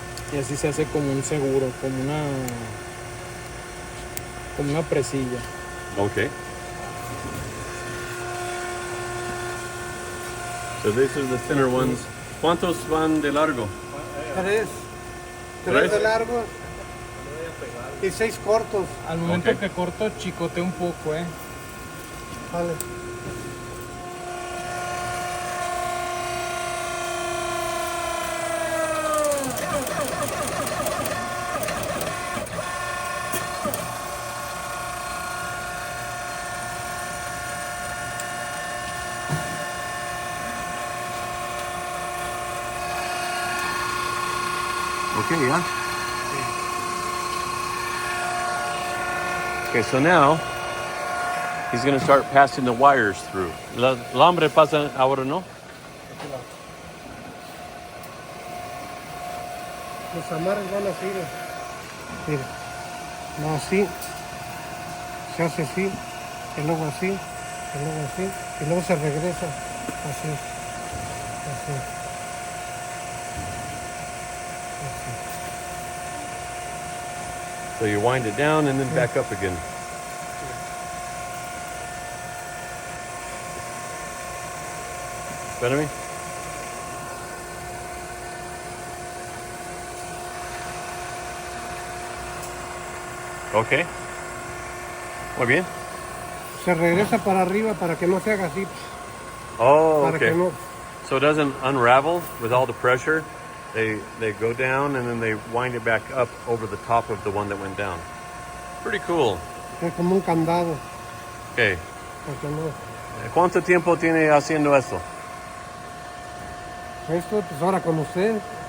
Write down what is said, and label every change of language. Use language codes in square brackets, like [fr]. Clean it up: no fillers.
[es] Y así se hace como un seguro, como una presilla. [en] Okay. So these are the thinner ones. [es] ¿Cuántos van de largo? 3 de largo y 6 cortos. Al momento que corto, chicote un poco, Vale. [en] Okay, yeah. Okay, so now he's going to start passing the wires through. [es] El alambre pasa ahora, ¿no? Los amarres van así, mira. No, así. Se hace así, y luego así, y luego así, y luego se regresa así. Así. [en] So you wind it down and then back up again. [es] Espérame. Okay. Muy bien. Se regresa para arriba para que no se haga así. Oh, para [en] okay. [es] Que no... [en] So it doesn't unravel with all the pressure. They go down and then they wind it back up over the top of the one that went down. Pretty cool. [es] Es como un candado. [en] Okay. [es] Porque no. ¿Cuánto tiempo tiene haciendo esto? Esto, pues ahora con usted.